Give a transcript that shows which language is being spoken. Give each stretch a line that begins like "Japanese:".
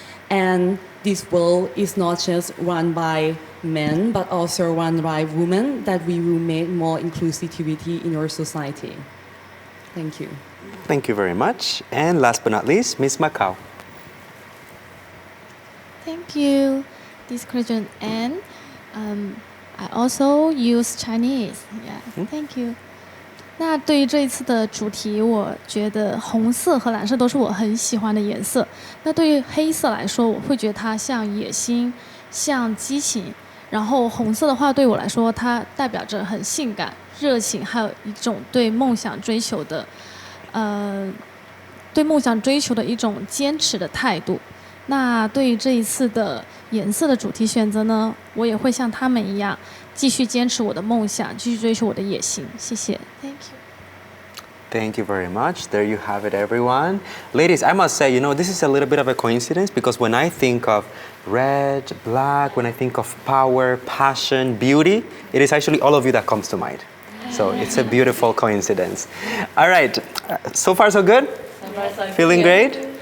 English: And this world is not just run by men, but also run by women, that we will make more inclusivity in our society. Thank you. Thank you very much. And last but not least, Miss Macau. Thank you. This question, and I also use Chinese. Yeah, thank you.
Chinese: 那对于这一次的主题，我觉得红色和蓝色都是我很喜欢的颜色。那对于黑色来说，我会觉得它像野心，像激情。然后红色的话，对我来说，它代表着很性感、热情，还有一种对梦想追求的，对梦想追求的一种坚持的态度。那对于这一次的颜色的主题选择呢，我也会像他们一样，继续坚持我的梦想，继续追求我的野心。谢谢。
English: Thank you. Thank you very much. There you have it, everyone. Ladies, I must say, this is a little bit of a coincidence because when I think of red, black, when I think of power, passion, beauty, it is actually all of you that comes to mind. So it's a beautiful coincidence. All right, so far so good? Feeling great?